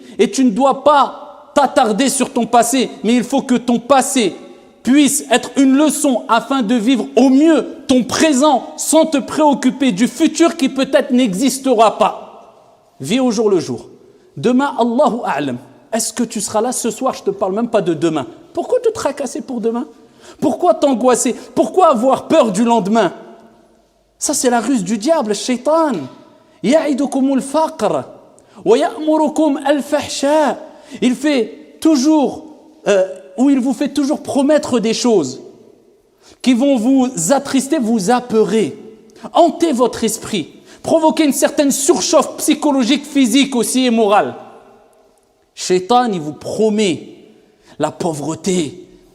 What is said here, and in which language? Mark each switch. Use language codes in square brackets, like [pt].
[fr] Et tu ne dois pas t'attarder sur ton passé, mais il faut que ton passé puisse être une leçon afin de vivre au mieux ton présent sans te préoccuper du futur qui peut-être n'existera pas. Vis au jour le jour. Demain, Allahu a'lam. Est-ce que tu seras là ce soir? Je ne te parle même pas de demain. Pourquoi te tracasser pour demain? Pourquoi t'angoisser? Pourquoi avoir peur du lendemain? Ça, c'est la ruse du diable, shaitan. [ar] يعدكم الفقر ويأمركم الفحشاء. [fr] Il fait toujours, ou il vous fait toujours promettre des choses qui vont vous attrister, vous apeurer, hanter votre esprit, provoquer une certaine surchauffe psychologique, physique aussi et morale. Shaitan, il vous promet la pauvreté.